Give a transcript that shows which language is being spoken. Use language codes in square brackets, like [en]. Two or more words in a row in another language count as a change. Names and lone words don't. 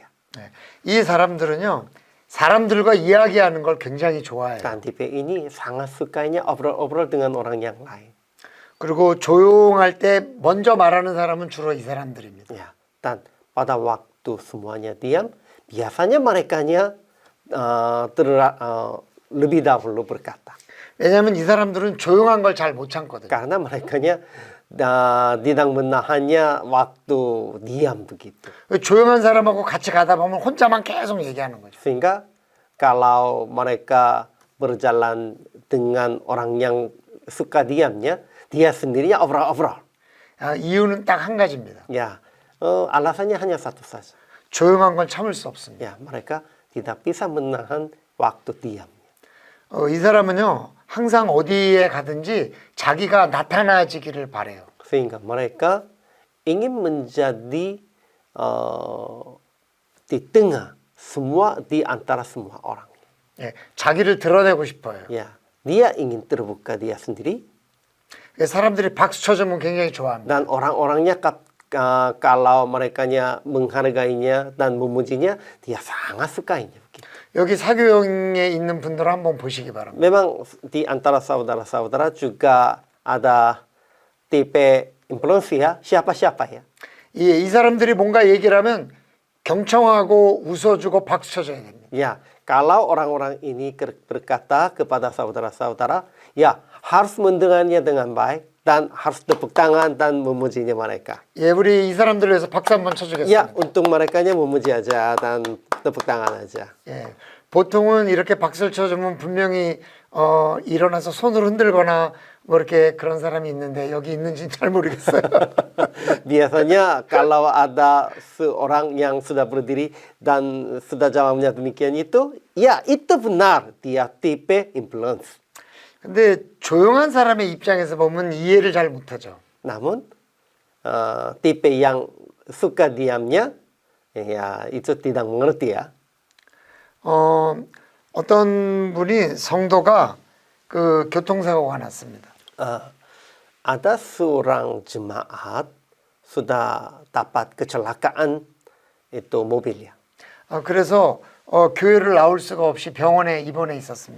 [ko] 네. 이 사람들은요, 사람들과 이야기하는 걸 굉장히 좋아해요. [id] Dan tipe ini sangat sukanya obrol-obrol dengan orang yang lain. [ko] 그리고 조용할 때 먼저 말하는 사람은 주로 이 사람들입니다. [id] Ya, dan pada waktu semuanya diam, biasanya merekanya lebih dahulu berkata. [ko] 왜냐하면 이 사람들은 조용한 걸 잘 못 참거든요. [id] Karena merekanya tidak menahannya waktu diam begitu. [ko] 조용한 사람하고 같이 가다 보면 혼자만 계속 얘기하는 거죠. [id] Sehingga kalau mereka berjalan dengan orang yang suka diamnya, dia sendirinya obrol-obrol. [ko] 이유는 딱 한 가지입니다. [id] Ya, alasannya hanya satu saja. [ko] 조용한 건 참을 수 없습니다. [id] Ya, mereka tidak bisa menahan waktu diam. [ko] 이 사람은요, 항상 어디에 가든지 자기가 나타나지기를 바래요. [id] Sehingga mereka ingin menjadi di tengah semua di antara semua orang. [ko] 예, 자기를 드러내고 싶어요. [id] Ya, dia ingin terbuka dia sendiri [ko] 사람들이 박수 쳐주면 굉장히 좋아합니다. [id] dan orang-orangnya kalau merekanya menghargainya dan memujinya, dia sangat sukainya. Begitu. [ko] 여기 사교형에 있는 분들 한번 보시기 바랍니다. [id] Memang di antara saudara-saudara juga ada tipe influencer siapa-siapa ya. [ko] 이 사람들이 뭔가 얘기를 하면 경청하고 웃어주고 박수 쳐줘야 됩니다. [id] Ya, kalau orang-orang ini berkata kepada saudara-saudara, ya harus mendengarnya dengan baik dan harus tepuk tangan dan memujinya mereka. [ko] 예, 우리 이 사람들 위해서 박수 한번 쳐주겠습니다. [id] Ya, untuk merekanya memuji aja dan tepuk tangan aja. [ko] 예, 보통은 이렇게 박수를 쳐주면 분명히 일어나서 손을 흔들거나 뭐 이렇게 그런 사람이 있는데 여기 있는지는 잘 모르겠어요. [id] Biasanya kalau ada seorang yang sudah berdiri dan sudah jawabnya demikian itu, ya itu benar dia tipe influence. [ko] 근데 조용한 사람의 입장에서 보면 이해를 잘 못하죠. [id] Namun tipe yang suka diamnya, ya itu tidak mengerti ya. [ko] 어떤 분이 성도가 그 교통사고가 났습니다. [id] Ada seorang jemaat sudah dapat kecelakaan itu mobilnya. [ko] 그래서 교회를 나올 수가 없이 병원에 입원해 있었습니다.